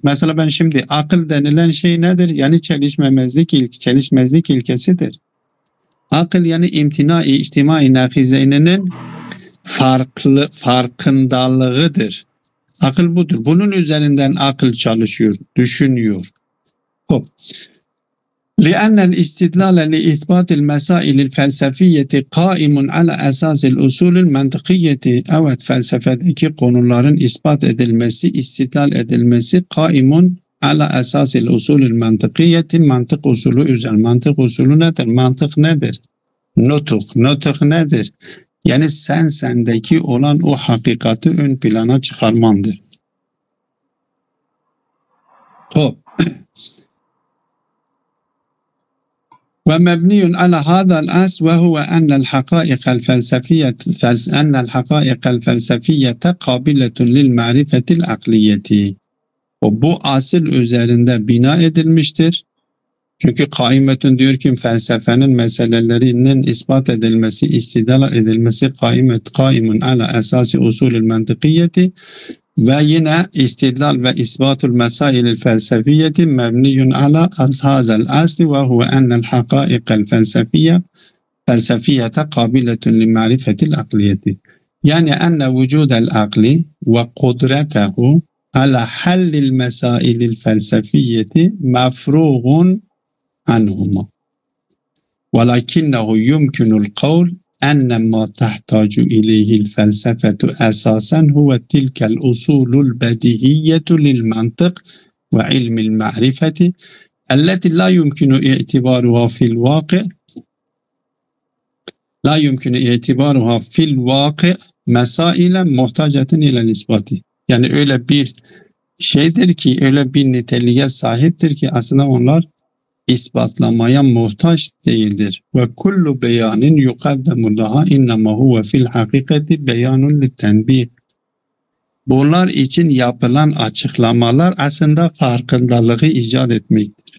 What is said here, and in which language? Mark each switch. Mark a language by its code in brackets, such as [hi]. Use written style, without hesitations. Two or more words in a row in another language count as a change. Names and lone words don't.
[tr] Mesela ben şimdi akıl denilen şey nedir? Yani çelişmezlik ilkesidir. Akıl yani imtina-i içtimai nakizeyninin farkındalığıdır. Akıl budur. Bunun üzerinden akıl çalışıyor, düşünüyor. Hop. [ar] لأن الاستدلال لإثبات المسائل الفلسفية قائم على أساس الأصول المنطقية. [tr] Evet, felsefedeki konuların ispat edilmesi, istidlal edilmesi [ar] قائم على أساس الأصول المنطقية, [tr] mantık usulü üzerine. Mantık usulü nedir? Mantık nedir? Nutuk nedir? Yani sendeki olan o hakikati ön plana çıkarmandır. Hop. [ar] ومبني على هذا الأصل وهو أن الحقائق الفلسفية قابلة للمعرفة العقلية. [tr] Bu asıl üzerinde bina edilmiştir. Çünkü kaimetun diyor ki felsefenin meselelerinin ispat edilmesi, istidlal edilmesi [ar] قائم على أساس الأصول المنطقية [tr] ve yine [ar] استدلال وإثبات المسائل الفلسفية مبني على هذا الأصل وهو أن الحقائق الفلسفية قابلة للمعرفة العقلية. Yani أن وجود العقل وقدرته على حل المسائل الفلسفية مفروغ عنهما. ولكنه يمكن القول أن ما تحتاج إليه الفلسفة أساسا هو تلك الأصول البديهية للمنطق وعلم المعرفة التي لا يمكن اعتبارها في الواقع مسائل محتاجة إلى الإثبات. [tr] Yani öyle bir şeydir ki, öyle bir niteliğe sahiptir ki aslında onlar ispatlamaya muhtaç değildir. [ar] وكل بيان يقدم لها إنما هو في الحقيقة بيان للتنبيه. [tr] Bunlar için yapılan açıklamalar aslında farkındalığı icat etmektir.